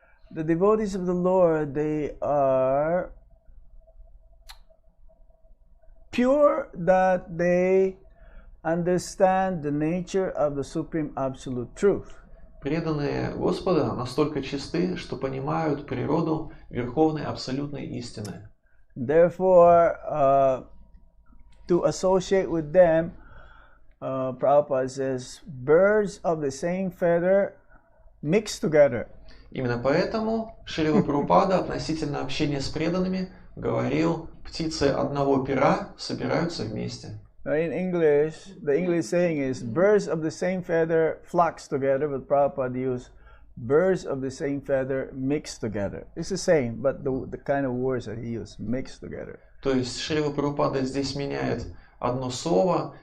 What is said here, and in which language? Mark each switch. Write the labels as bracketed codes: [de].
[en] The devotees of the Lord, they are pure that they understand the nature of the Supreme Absolute Truth. [ru] Преданные Господа настолько чисты, что понимают природу Верховной Абсолютной Истины. [en] Therefore, to associate with them, Prabhupada says, birds of the same feather mixed together. [ru] Именно поэтому Шрила Прабхупада относительно общения с преданными говорил, птицы одного пера собираются вместе. [en] In English, the English saying is, birds of the same feather flocks together, but Prabhupada used birds of the same feather mixed together. It's the same, but the kind of words that he used, mixed together. [ru] То есть Шрила Прабхупада здесь меняет одно слово.